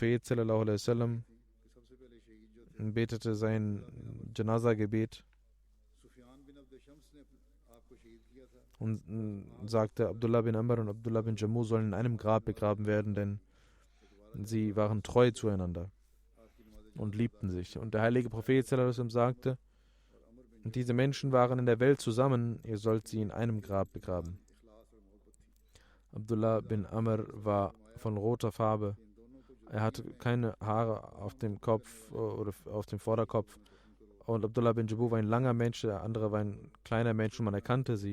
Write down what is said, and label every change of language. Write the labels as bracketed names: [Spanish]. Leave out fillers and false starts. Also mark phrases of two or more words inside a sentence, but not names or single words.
[German] Der heilige Prophet betete sein Janaza-Gebet und sagte, Abdullah bin Amr und Abdullah bin Jammu sollen in einem Grab begraben werden, denn sie waren treu zueinander und liebten sich. Und der heilige Prophet [Arabic] صلى الله عليه وسلم [German] sagte, diese Menschen waren in der Welt zusammen, ihr sollt sie in einem Grab begraben. Abdullah bin Amr war von roter Farbe. Er hatte keine Haare auf dem Kopf oder auf dem Vorderkopf. Und Abdullah bin Jammu war ein langer Mensch, der andere war ein kleiner Mensch und man erkannte sie.